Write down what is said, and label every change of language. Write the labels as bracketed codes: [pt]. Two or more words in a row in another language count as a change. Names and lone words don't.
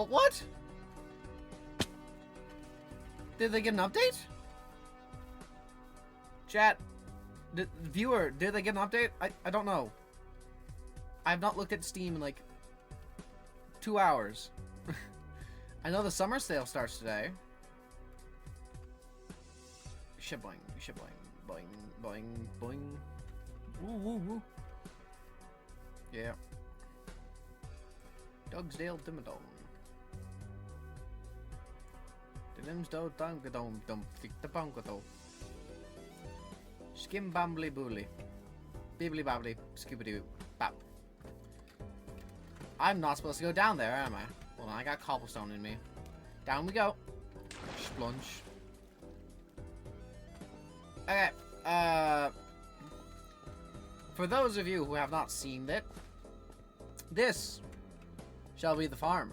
[en] What? Did they get an update? Chat. Viewer, did they get an update? I don't know. I have not looked at Steam in like 2 hours. I know the summer sale starts today. Shiboing, shiboing, boing, boing, boing. Woo, woo, woo. Yeah. Dogsdale Dimmadome. Dimsdo Dungadome Dum Fick the Bungadome. Skim Bambly Booley. Bibbly Babbly Scooby-Doo Bap. I'm not supposed to go down there, am I? Hold on, I got cobblestone in me. Down we go. Splunge. Okay, for those of you who have not seen it, this shall be the farm.